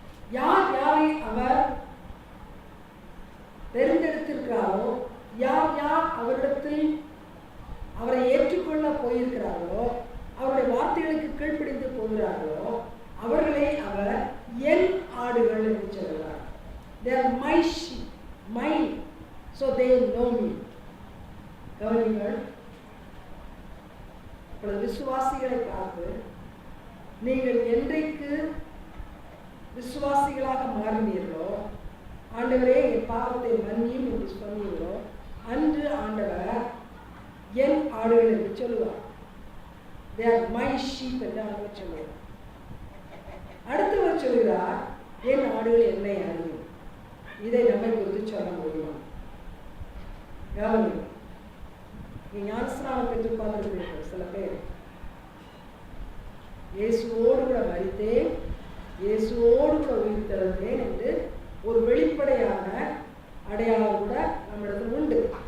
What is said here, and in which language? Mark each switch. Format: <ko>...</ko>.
<ta>யார் யாரை அவர் தெரிந்தெடுத்திருக்கிறாரோ, யார் யார் அவரிடத்தில் அவரை ஏற்றுக்கொள்ள போயிருக்கிறார்களோ, அவருடைய வார்த்தைகளுக்கு கீழ்ப்படிந்து போகிறார்களோ, அவர்களை அவர் என் ஆடுகள் என்று சொல்கிறார்.</ta> <en>They are my sheep, mine, so they know me.</en> <ta>கவனிங்கள், விசுவாசிகளை பார்த்து நீங்கள் என்றைக்கு விசுவாசிகளாக மாறினீர்களோ, ஆண்டவரே என் பாவத்தை மன்னியும் என்று சொன்னீர்களோ, அன்று ஆண்டவர் என் ஆடுகள் என்று சொல்லுவார்.</ta> <en>They are my sheep</en> <ta>என்று ஆண்டவர் சொல்லுவார். அடுத்தவர் சொல்கிறார், என் ஆடுகள் என்னை அறியும். இதை நம்மை குறித்து சொல்ல முடியும். கவனிங்கள், ஞானஸ்நானம் பெற்று பார்த்துருப்பீர்கள் சில பேர். இயேசுவோடு கூட மரித்தேன், இயேசுவோடு கூட உயிர் திறந்தேன் என்று ஒரு வெளிப்படையான அடையாளம் கூட நம்மிடத்தில் உண்டு.</ta>